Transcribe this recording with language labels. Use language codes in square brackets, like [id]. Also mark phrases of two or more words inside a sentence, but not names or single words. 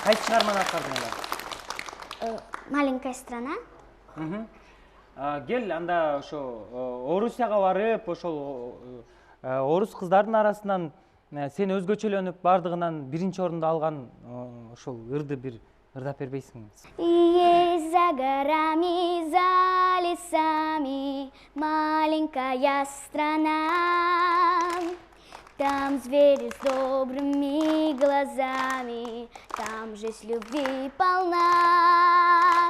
[ky] Кайсы чыгарманы аткардыңар? [ru] Маленькая страна. [ky] Кел, анда ошо Орусияга барып, ошол орус кыздардын арасынан сен өзгөчөлөнүп бардыгынан биринчи орунду алган ошол ырды бир ырдап бербейсиңби? [ru] Есть за горами, за лесами маленькая страна. Там звери с добрыми глазами, там жизнь любви полна.